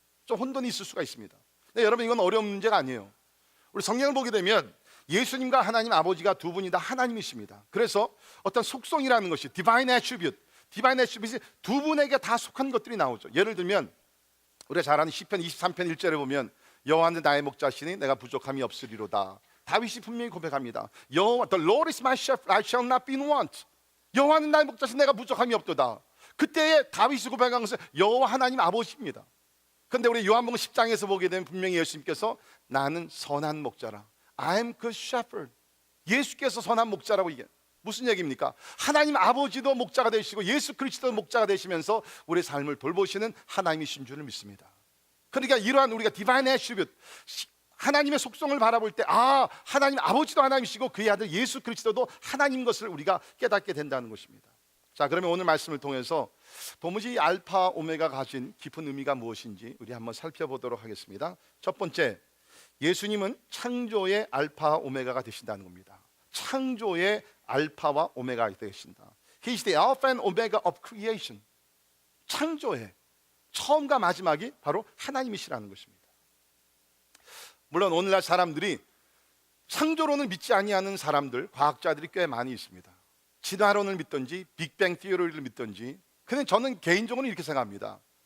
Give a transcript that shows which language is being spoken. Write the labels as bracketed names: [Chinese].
[Korean] 좀 혼돈이 있을 수가 있습니다. 네, 여러분 이건 어려운 문제가 아니에요. 우리 성경을 보게 되면 예수님과 하나님 아버지가 두 분이 다 하나님이십니다. 그래서 어떤 속성이라는 것이 디바인 애트리뷰트, 디바인 애트리뷰트이 두 분에게 다 속한 것들이 나오죠. 예를 들면 우리가 잘 아는 시편 23편 1절에 보면 여호와는 나의 목자시니 내가 부족함이 없으리로다. 다윗이 분명히 고백합니다. [English] 여호와, The Lord is my shepherd, I shall not be in want. [Korean] 여호와는 나의 목자시니 내가 부족함이 없도다. 그때에 다윗이 고백한 것은 여호와 하나님 아버지입니다. 그런데 우리 요한복음 10장에서 보게 되면 분명히 예수님께서 나는 선한 목자라, [English] I am good shepherd. [Korean] 예수께서 선한 목자라고. 이게 무슨 얘기입니까? 하나님 아버지도 목자가 되시고 예수 그리스도도 목자가 되시면서 우리의 삶을 돌보시는 하나님이신 줄을 믿습니다. 그러니까 이러한 우리가 디바인 애트리뷰트, 하나님의 속성을 바라볼 때 하나님 아버지도 하나님이시고 그의 아들 예수 그리스도도 하나님 것을 우리가 깨닫게 된다는 것입니다. 자, 그러면 오늘 말씀을 통해서 도무지 이 알파 오메가 가진 깊은 의미가 무엇인지 우리 한번 살펴보도록 하겠습니다. 첫 번째, 예수님은 창조의 알파 오메가가 되신다는 겁니다. 창조의 알파와 오메가가 되신다. [English] He is the alpha and omega of creation. [Korean] 창조의 처음과 마지막이 바로 하나님이시라는 것입니다. 물론 오늘날 사람들이 창조론을 믿지 아니하는 사람들, 과학자들이 꽤 많이 있습니다. 진화론을 믿든지 빅뱅 티오리를 믿든지. 근데 저는 개인적으로 이렇게 생각합니다.